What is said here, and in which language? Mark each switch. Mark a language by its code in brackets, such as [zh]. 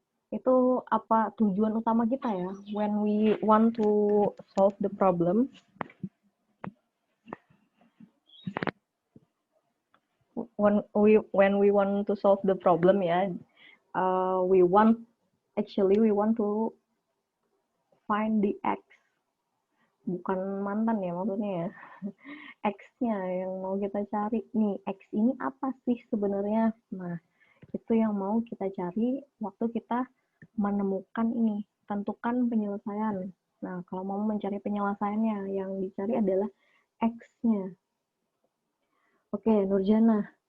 [id] Itu apa tujuan utama kita ya? [en] When we want to solve the problem, when we want to solve the problem ya, we want to find the X. [id] Bukan mantan ya maksudnya ya. X-nya yang mau kita cari nih. X ini apa sih sebenarnya? Nah, itu yang mau kita cari waktu kita menemukan ini, tentukan penyelesaian. Nah, kalau mau mencari penyelesaiannya, yang dicari adalah X-nya. Oke, Nurjana.